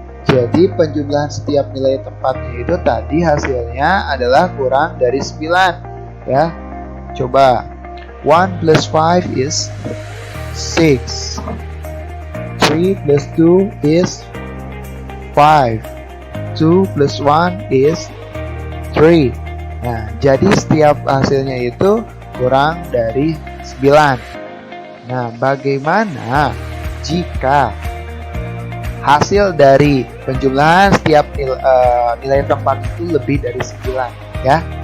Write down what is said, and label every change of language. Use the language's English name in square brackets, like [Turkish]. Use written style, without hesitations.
[Indonesian] Jadi penjumlahan setiap nilai tempatnya itu tadi hasilnya adalah kurang dari 9 ya. Coba [English] 1 plus 5 is 6, 3 plus 2 is 5, 2 plus 1 is 3. [Indonesian] Nah, jadi setiap hasilnya itu kurang dari 9. Nah, bagaimana jika hasil dari penjumlahan setiap nilai tempat itu lebih dari 9 ya?